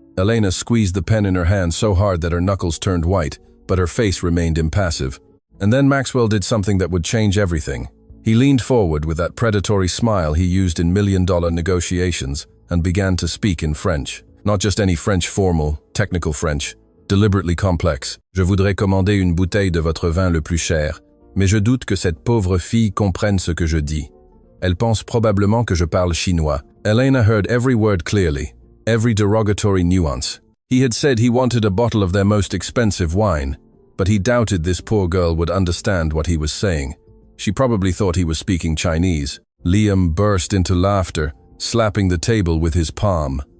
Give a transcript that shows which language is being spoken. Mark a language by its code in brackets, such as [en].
[en] Elena squeezed the pen in her hand so hard that her knuckles turned white, but her face remained impassive. And then Maxwell did something that would change everything. He leaned forward with that predatory smile he used in million-dollar negotiations and began to speak in French. Not just any French formal, technical French, deliberately complex. [fr] "Je voudrais commander une bouteille de votre vin le plus cher, mais je doute que cette pauvre fille comprenne ce que je dis. Elle pense probablement que je parle chinois, [en] Elena heard every word clearly, every derogatory nuance. He had said he wanted a bottle of their most expensive wine, but he doubted this poor girl would understand what he was saying. She probably thought he was speaking Chinese. Liam burst into laughter, slapping the table with his palm.